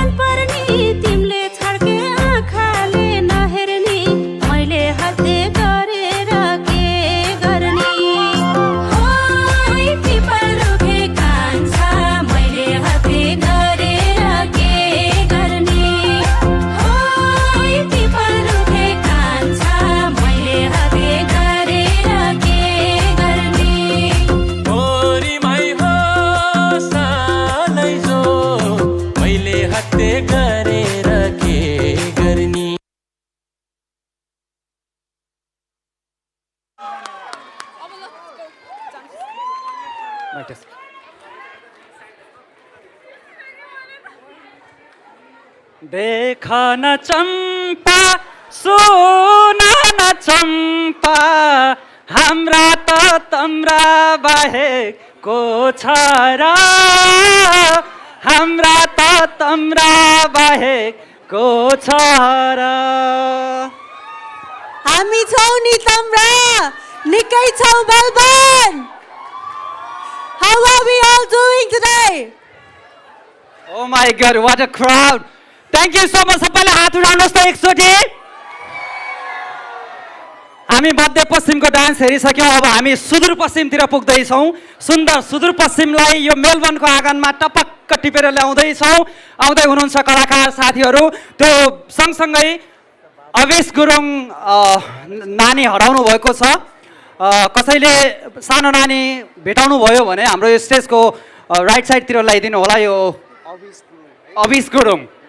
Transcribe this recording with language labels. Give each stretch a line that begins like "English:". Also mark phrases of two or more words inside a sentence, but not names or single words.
Nepali: पर्नी तिमीले छड्के आँखाले नहेर्नी मैले हत्ते गरेर के गर्ने ओइ पिपल रुखे कान्छा मैले हत्ते गरेर के गर्ने ओइ पिपल रुखे कान्छा मैले हत्ते गरेर के गर्ने ओरीमै हो सालैजो मैले हत्ते गरेर के गर्ने देखा न चम्पा सुना न चम्पा हाम्रा त तम्रा बाहेक को छ र हाम्रा त तम्रा बाहेक को छ र हामी छौ नि तम्रा निकै छौ मेलबर्न
English: How are we all doing today? Oh my God, what a crowd! Thank you so much.
Nepali: सबैले हात उठाउनुहोस् त एकचोटि हामी मध्यपश्चिमको डान्स हेरिसक्यौँ अब हामी सुदूरपश्चिमतिर पुग्दैछौँ सुन्दर सुदूरपश्चिमलाई यो मेलबर्नको आँगनमा टपक्क टिपेर ल्याउँदैछौँ आउँदै हुनुहुन्छ कलाकार साथीहरू त्यो सँगसँगै अवेश गुरुङ नानी हराउनु भएको छ कसैले सानो नानी भेटाउनु भयो भने हाम्रो यो स्टेजको राइट साइडतिर ल्याइदिनु होला यो अवेश गुरुङ